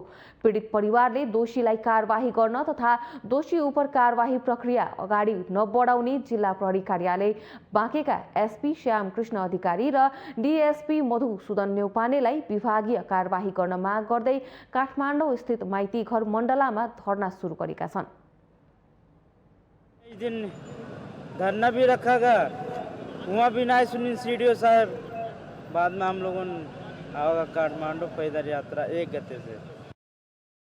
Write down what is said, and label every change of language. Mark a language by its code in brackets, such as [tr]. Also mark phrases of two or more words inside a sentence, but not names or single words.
[ne] पीडित परिवारले दोषीलाई कारवाही गर्न तथा दोषी उप कारवाही प्रक्रिया अगाडि नबढाउने जिल्ला प्रहरी कार्यालय बाँकेका एसपी श्याम कृष्ण अधिकारी र डीएसपी मधुसूदन न्यौपानेलाई विभागीय कारवाही गर्न माग गर्दै काठमाडौँ स्थित माइती घर मण्डलामा धरना सुरु गरेका छन्। [hi] इस दिन धरना भी रखा गया, वहाँ भी ना सुनी सीडीओ साहब। बाद में हम लोगों ने काठमांडू पैदल यात्रा 1 गते से